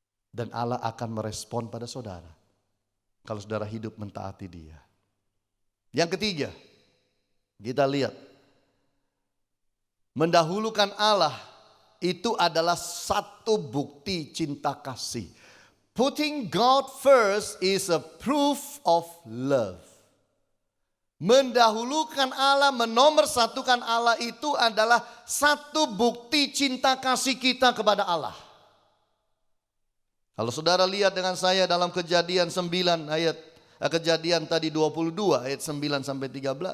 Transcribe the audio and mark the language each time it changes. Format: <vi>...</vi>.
<id>Dan Allah akan merespon pada saudara. Kalau saudara hidup mentaati Dia. Yang ketiga, kita lihat. Mendahulukan Allah itu adalah satu bukti cinta kasih.</id> <en>Putting God first is a proof of love.</en> <id>Mendahulukan Allah, menomorsatukan Allah itu adalah satu bukti cinta kasih kita kepada Allah. Kalau saudara lihat dengan saya dalam Kejadian 9 Kejadian tadi 22 ayat 9 sampai 13.</id>